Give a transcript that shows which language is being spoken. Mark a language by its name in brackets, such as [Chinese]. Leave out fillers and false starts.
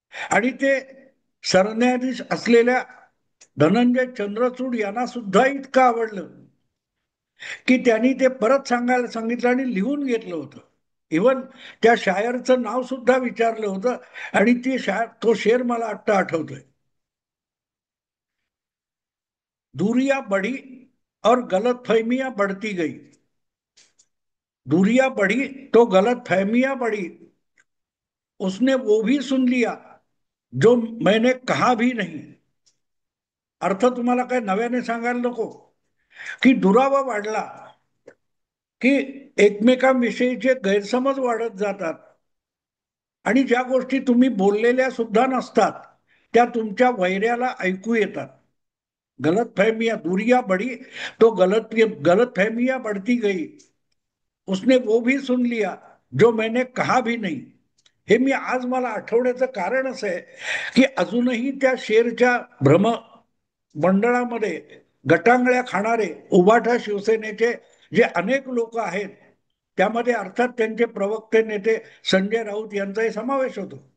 [Marathi] आणि ते सरन्यायाधीश असलेल्या धनंजय चंद्रचूड यांना सुद्धा इतकं आवडलं की त्यांनी ते परत सांगायला सांगितलं आणि लिहून घेतलं होतं. इवन त्या शायरचं नाव सुद्धा विचारलं होतं. आणि ती शायर, तो शेर मला आत्ता आठवतोय. [Hindi] दूरिया बढ़ी और गलत फहमियां बढ़ती गई. दूरिया बढ़ी तो गलत फहमियां बढ़ी. उसने वो भी सुन लिया जो मैंने कहा भी नहीं. [Marathi] अर्थ तुम्हाला काय नव्याने सांगायला नको की दुरावा वाढला की एकमेकांविषयीचे गैरसमज वाढत जातात आणि ज्या गोष्टी तुम्ही बोललेल्या सुद्धा नसतात त्या तुमच्या वैऱ्याला ऐकू येतात. [Hindi] गलत फहमिया दूरिया बढ़ी तो गलत फहमिया बढ़ती गई. उसने वो भी सुन लिया जो मैंने कहा भी नहीं. [Marathi] हे मी आज मला आठवण्याचं कारण असं आहे की अजूनही त्या शेरच्या भ्रम मंडळामध्ये गटांगळ्या खाणारे उबाठा शिवसेनेचे जे अनेक लोक आहेत, त्यामध्ये अर्थात त्यांचे प्रवक्ते नेते संजय राऊत यांचाही समावेश होतो.